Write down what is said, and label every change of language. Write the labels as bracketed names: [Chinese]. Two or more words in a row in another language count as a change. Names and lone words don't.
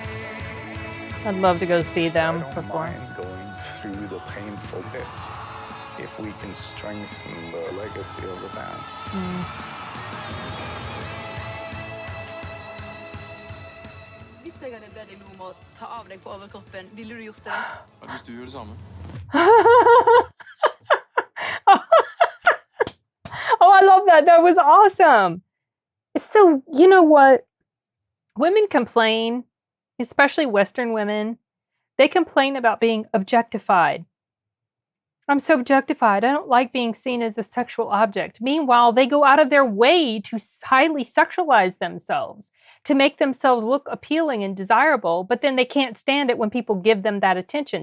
[English] I'd love to go see I them don't perform. mind going through the painful bits if we can strengthen the legacy of the band. [Norwegian] Hvis jeg hadde bedt deg nå om å ta av deg på overkroppen, ville du gjort det? Hvis du gjør det samme. [English] Oh, I love that. That was awesome. So, you know what? Women complain, especially Western women, they complain about being objectified. I'm so objectified. I don't like being seen as a sexual object. Meanwhile, they go out of their way to highly sexualize themselves, to make themselves look appealing and desirable, but then they can't stand it when people give them that attention.